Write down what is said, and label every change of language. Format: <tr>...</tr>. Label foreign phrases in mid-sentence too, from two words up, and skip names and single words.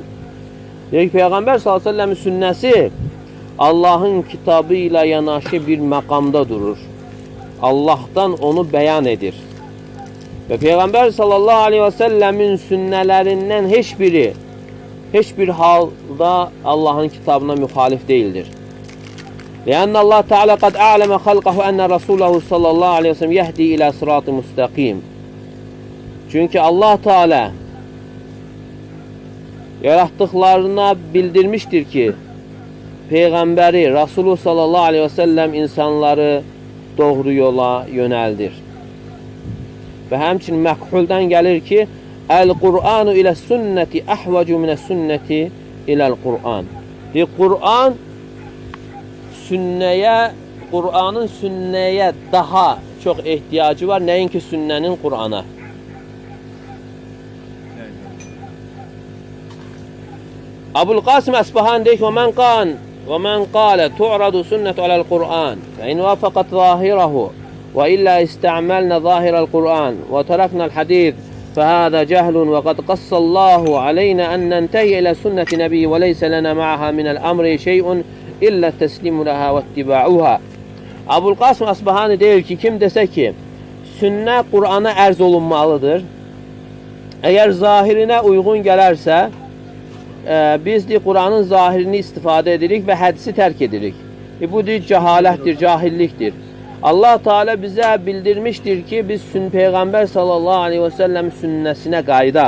<az>Deyək, Peyğəmbər</az> <ar>صلى الله عليه و سلم</ar> <az>sünnəsi Allahın kitabı ilə yanaşı bir məqamda durur. Allahdan onu bəyan edir. Və Peyğəmbər</az> <ar>صلى الله عليه و سلم</ar> <az>sünnələrindən heç bir halda Allahın kitabına müxalif deyildir.</az> <ar>لأن الله تعالى قد أعلم خلقه أن رسوله صلى الله عليه وسلم يهدي إلى صراط مستقيم.</ar> <az>Çünki Allah Teala yarattıklarına bildirmiştir ki Peyğəmbəri, Rasulü</az> <ar>صلى الله عليه و سلم</ar> <az>insanları doğru yola yönəldir. Və həmçinin məqhuldan gəlir ki,</az> <ar>القرآن إلى السنة أحوج من السنة إلى القرآن.</ar> <az>Qur'anın sünnəyə daha çox ehtiyacı var, nəinki sünnənin Qur'ana. Abul-Qasim Əsbahan deyir ki,</az> <ar>وَمَنْ قَالَ تُعْرَضُ سُنَّةُ عَلَى الْقُرْآنِ فَإِنْ وَافَقَتْ ظَاهِرَهُ وَإِلَّا اسْتَعْمَلْنَا ظَاهِرَ الْقُرْآنِ وَتَرَكْنَا الْحَدِيثِ فهذا جهل وقد قص الله علينا أن ننتهي إلى سنة نبي وليس لنا معها من الأمر شيء إلا التسليم لها واتباعها.</ar> <az>Abul-Qasim Əsbahani deyir ki, kim desə ki, sünnə Qur'ana ərz olunmalıdır, əgər zahirinə uyğun gələrsə, biz deyir, Quranın zahirini istifadə edirik və hədisi tərk edirik. Bu deyir, cəhalətdir, cahillikdir. Allah Teala bizə bildirmişdir ki, biz Peyğəmbər</az> <ar>صلى الله عليه و سلم</ar> <az>sünnəsinə qaydaq.</az>